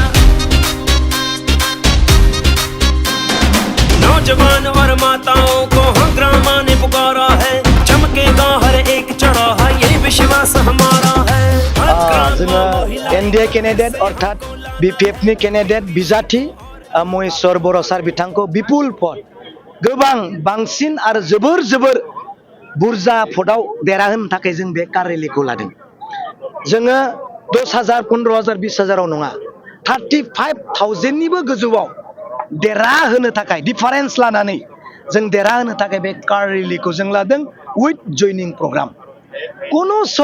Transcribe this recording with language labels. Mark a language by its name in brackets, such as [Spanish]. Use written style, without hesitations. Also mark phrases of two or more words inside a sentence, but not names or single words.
[Hindi] नौजवान और माताओं को हंगामा ने पुकारा है चमकेगा हर एक चौराहा ये विश्वास हमारा है [English] NDA candidate [Bodo] अर्थात बीपीएफ नि कैंडिडेट बिजाथि महेश्वर बर' सार बिथांखौ विपुल भट गोबां बांसिन आरो जोबोर बुरजा भटआव देरहाहोनो थाखाय जों बे काररेलिखौ लादों जोङो 10,000 15,000 20,000 नङा 35,000 निबो गोजौआव देरहाहोनो थाखाय डिफारेन्स लानानै जों देरहाहोनो थाखाय बे काररेलिखौ जों लादों उइथ जयनिं प्रग्राम कुनु